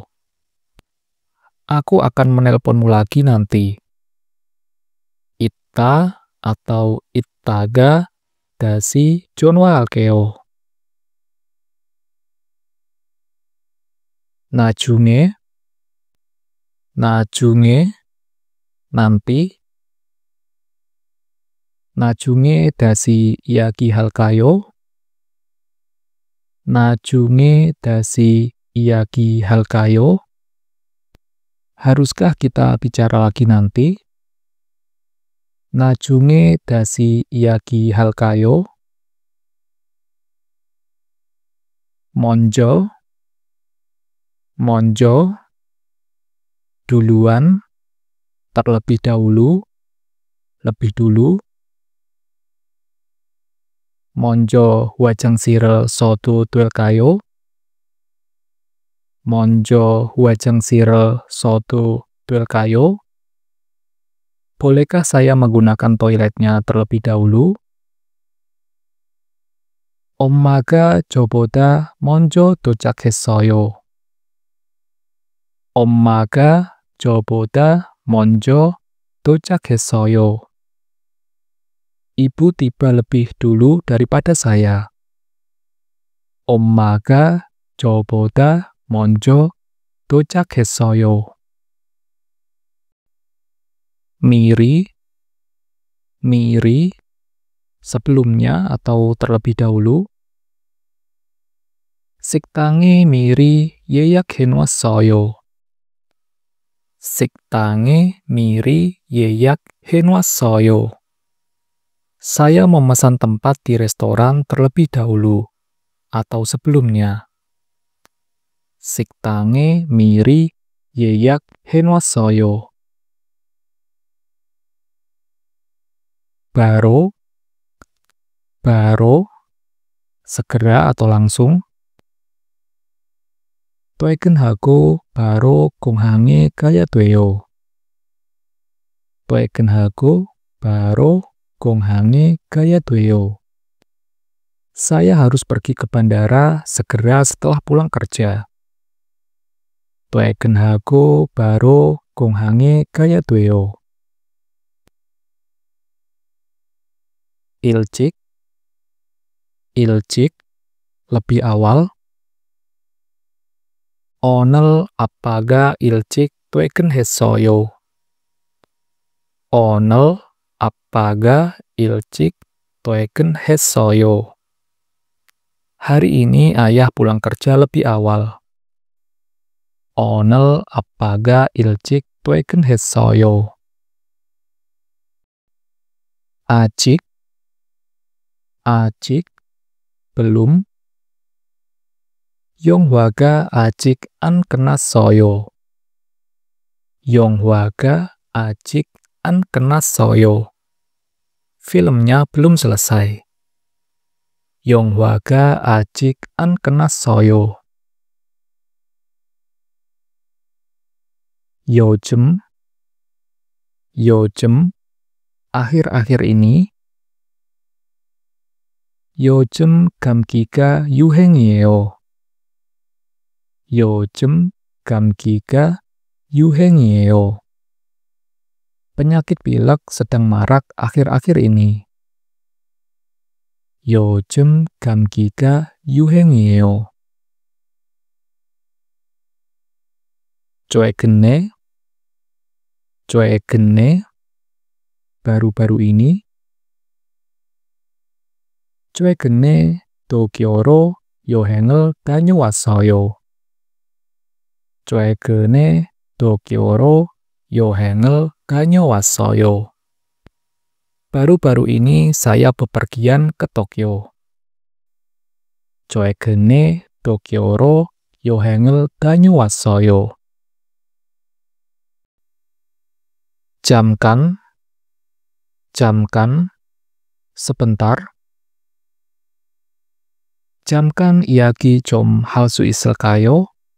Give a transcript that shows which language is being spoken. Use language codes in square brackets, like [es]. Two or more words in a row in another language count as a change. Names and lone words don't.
[id] Aku akan menelponmu lagi nanti. [ko] 이따 atau 이따가 다시 전화할게요. 나중에, nanti. 나중에 다시 이야기할까요? 나중에 다시 이야기할까요? [id] Haruskah kita bicara lagi nanti? [ko] 나중에 다시 이야기할까요? 먼저, [id] duluan, terlebih dahulu, lebih dulu. [ko] 먼저 화장실을 서두를까요? 먼저 화장실을 서두를까요? [id] Bolehkah saya menggunakan toiletnya terlebih dahulu? [ko] 엄마가 저보다 먼저 도착했어요. 엄마가 저보다 먼저 도착했어요. [id] Ibu tiba lebih dulu daripada saya. [ko] 엄마가 저보다 먼저 도착했어요. 미리, 미리, [id] sebelumnya atau terlebih dahulu. [ko] 식당에 미리 예약해놨어요. 식당에 미리 예약해놨어요. [id] Saya memesan tempat di restoran terlebih dahulu atau sebelumnya. [ko] 식당에 미리 예약해놨어요. 바로, 바로, [id] segera atau langsung. [ko] 퇴근하고 바로 공항에 가야 돼요. 퇴근하고 바로 공항에 가야 돼요. [id] Saya harus pergi ke bandara segera setelah pulang kerja. [ko] 퇴근하고 바로 공항에 가야 돼요. 일찍, 일찍, [id] lebih awal. [ko] 오늘 아빠가 일찍 퇴근했어요. 오늘 아빠가 일찍 퇴근했어요. [id] Hari ini ayah pulang kerja lebih awal. [ko] 오늘 아빠가 일찍 퇴근했어요. 아직, 아직, belum. 영화가 아직 안 끝났어요. 영화가 아직 안 끝났어요. [id] Filmnya belum selesai. [ko] 영화가 아직 안 끝났어요. 요즘, 요즘, [id] akhir-akhir ini. [ko] 요즘 감기가 유행이에요. 요즘 감기가 유행이에요. [id] Penyakit pilek sedang marak akhir-akhir ini. [ko] 요즘 감기가 유행이에요. 최근에, 최근에, [id] baru-baru ini. [ko] 최근에 도쿄로 여행을 다녀왔어요. 최근에 도쿄로 여행을 다녀왔어요. [id] Baru-baru ini saya bepergian ke Tokyo. [ko] 최근에 도쿄로 여행을 다녀왔어요. 잠깐, 잠깐, sebentar. 잠깐 이야기 좀 할 수 있을까요?